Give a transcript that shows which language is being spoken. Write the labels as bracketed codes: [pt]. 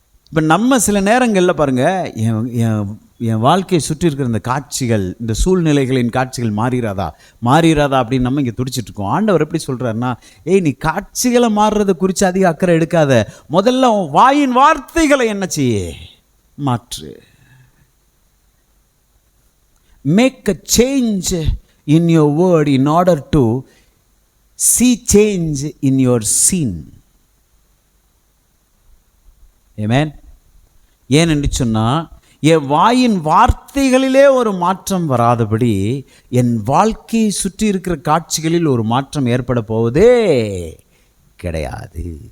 [ta] இப்போ நம்ம சில நேரங்களில் பாருங்கள், என் வாழ்க்கையை சுற்றி இருக்கிற இந்த காட்சிகள், இந்த சூழ்நிலைகளின் காட்சிகள் மாறிடாதா அப்படின்னு நம்ம இங்கே துடிச்சிட்ருக்கோம். ஆண்டவர் எப்படி சொல்கிறாருன்னா, நீ காட்சிகளை மாறுறதை குறித்து அதிக அக்கறை எடுக்காத, முதல்ல வாயின் வார்த்தைகளை என்ன செய்ய மாற்று. [en] Make a change in your word in order to see change in your sin. Amen. [ta] ஏன் என்று சொன்னால், என் வாயின் வார்த்தைகளிலே ஒரு மாற்றம் வராதபடி என் வாழ்க்கையை சுற்றி இருக்கிற காட்சிகளில் ஒரு மாற்றம் ஏற்பட போவதே கிடையாது.